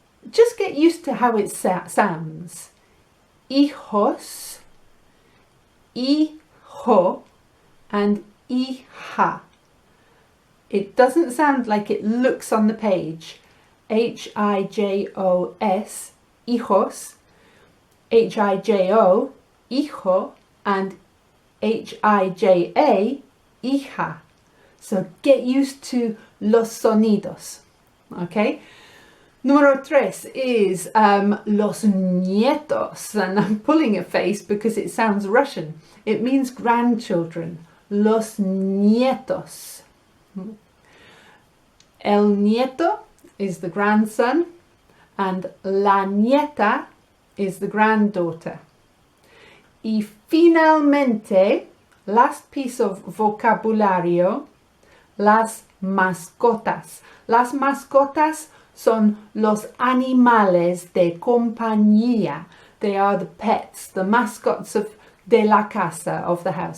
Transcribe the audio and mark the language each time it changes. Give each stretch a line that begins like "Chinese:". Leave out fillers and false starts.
English: Just get used to how it sounds. Hijos, hijo, and hija. It doesn't sound like it looks on the page. H-I-J-O-S, hijos, H-I-J-O, hijo, and H-I-J-A, hija. So get used to
Spanish: los sonidos. Okay? Número 3 is los nietos.
English: And I'm pulling a face because it sounds Russian. It means grandchildren.
Spanish: Los nietos.
English: El nieto is the grandson. And la nieta is the granddaughter.
Spanish: Y finalmente,
English: last piece of
Spanish: vocabulario, las mascotas. Las mascotas son los animales de compañía.
English: They are the pets, the mascots
Spanish: de la casa,
English: of the house.